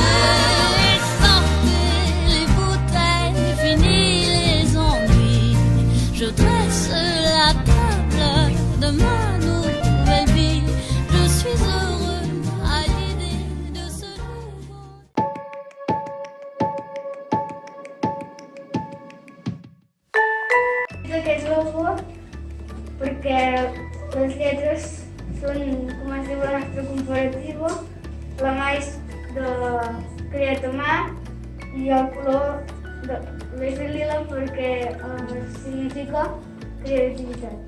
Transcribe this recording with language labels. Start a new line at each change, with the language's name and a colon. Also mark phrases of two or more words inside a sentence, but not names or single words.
French: Sortez les bouteilles, fini les ennuis. Je dresse la table de ma nouvelle vie. Je suis heureux à l'idée de ce nouveau.
Catalan: Aquest logo perquè les lletres són, com es diu la nostra comparativa, la mà és de creat a mà i el color és de lila perquè significa creativitat.